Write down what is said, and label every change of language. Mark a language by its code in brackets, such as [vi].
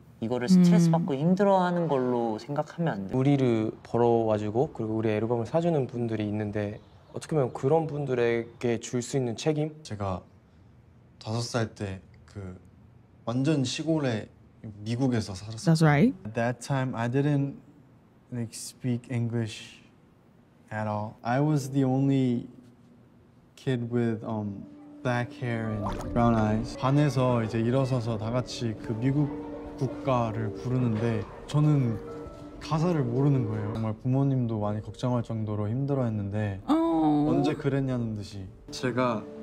[ko] 이거를 스트레스 받고 힘들어하는 걸로 생각하면 안 돼. 우리를 보러 와주고 그리고 우리 앨범을 사주는 분들이 있는데 어떻게 보면 그런 분들에게 줄 수 있는 책임? 제가 5살 때 그 완전 시골에 미국에서 살았어요. [en] That's right. At that time I didn't like speak English at all. I was the only kid with black hair and brown eyes. [ko] 반에서 이제 일어서서 다 같이 그 미국 국가를 부르는데 저는 가사를 모르는 거예요. 정말 부모님도 많이 걱정할 정도로 힘들어했는데 언제 그랬냐는 듯이 제가